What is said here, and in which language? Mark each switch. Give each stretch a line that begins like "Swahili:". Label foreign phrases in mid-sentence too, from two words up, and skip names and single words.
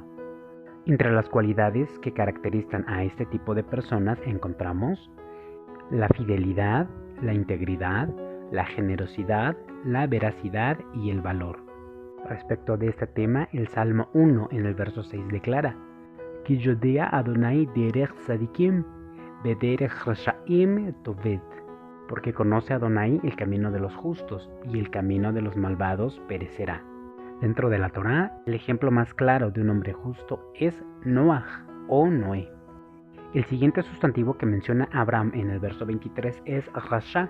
Spanish: Entre las cualidades que caracterizan a este tipo de personas encontramos la fidelidad, la integridad, la generosidad, la veracidad y el valor. Respecto de este tema, el Salmo 1 en el verso 6 declara:
Hebrew: כי יודע ה' דרך צדיקים ודרך רשעים תאבד.
Spanish: Porque conoce Adonai el camino de los justos, y el camino de los malvados perecerá. Dentro de la Torá, el ejemplo más claro de un hombre justo es Noaj o Noé. El siguiente sustantivo que menciona Abraham en el verso 23 es rasha.